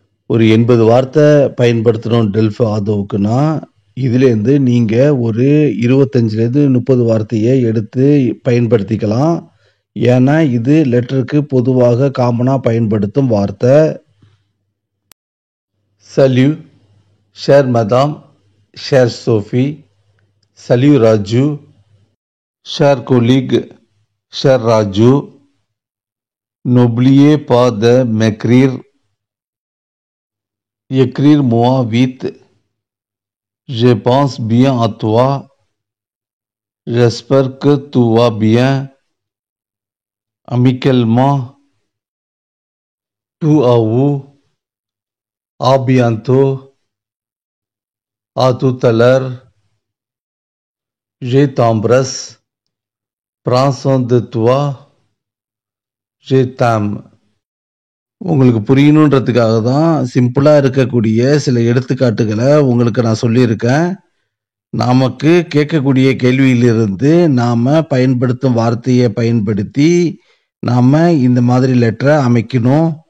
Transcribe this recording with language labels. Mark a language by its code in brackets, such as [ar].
[ta] ஒரு 80 வார்த்தை பயன்படுத்தணும் டெல்ஃபோ ஆதோவுக்குன்னா இதுலேருந்து நீங்கள் ஒரு 25லேருந்து 30 வார்த்தையை எடுத்து பயன்படுத்திக்கலாம். ஏன்னா இது லெட்டருக்கு பொதுவாக காமனாக பயன்படுத்தும் வார்த்தை. [fr] Salut, chère madame, chère Sophie, salut Raju, cher collègue, cher Raju, n'oubliez pas de m'écrire, écrire-moi vite, je pense bien à toi, j'espère que tout va bien, amicalement, tout à vous, à bientôt, à tout à l'heure, je t'embrasse, prends soin de toi, je t'aime. [ta] உங்களுக்கு புரியணுன்றதுக்காக தான் சிம்பிளாக இருக்கக்கூடிய சில எடுத்துக்காட்டுகளை உங்களுக்கு நான் சொல்லியிருக்கேன். நமக்கு கேட்கக்கூடிய கேள்வியிலிருந்து நாம் பயன்படுத்தும் வார்த்தையை பயன்படுத்தி நாம் இந்த மாதிரி லெட்டரை அமைக்கணும்.